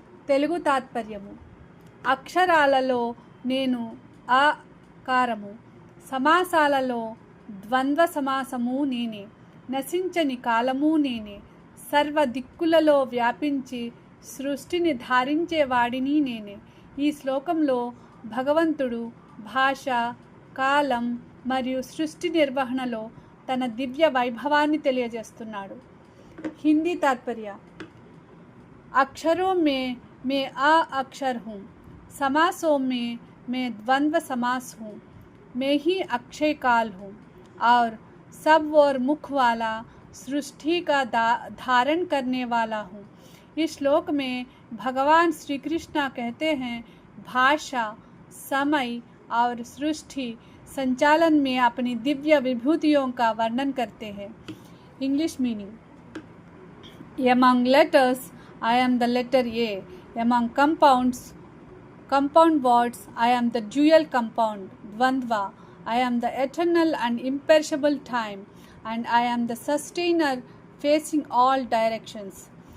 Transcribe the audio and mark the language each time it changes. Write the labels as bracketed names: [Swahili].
[Telugu] తెలుగు తాత్పర్యము: అక్షరాలలో నేను అకారము, సమాసాలలో ద్వంద్వ సమాసము నేనే, నశించని కాలము నేనే, సర్వ దిక్కులలో వ్యాపించి సృష్టిని ధారించేవాడిని నేనే. ఈ శ్లోకంలో భగవంతుడు భాష, కాలం మరియు సృష్టి నిర్వహణలో తన దివ్య వైభవాన్ని తెలియజేస్తున్నాడు. హిందీ తాత్పర్య: [Hindi] అక్షరోं में मैं अ अक्षर हूँ, समासों में मैं द्वंद्व समास हूँ, मैं ही अक्षय काल हूँ और सब और मुख वाला सृष्टि का धारण करने वाला हूँ। इस श्लोक में भगवान श्री कृष्ण कहते हैं, भाषा, समय और सृष्टि संचालन में अपनी दिव्य विभूतियों का वर्णन करते हैं। [English] English meaning: Among letters, I am the letter A. Among compound words, I am the dual compound, Dvandva. I am the eternal and imperishable time, and I am the sustainer facing all directions.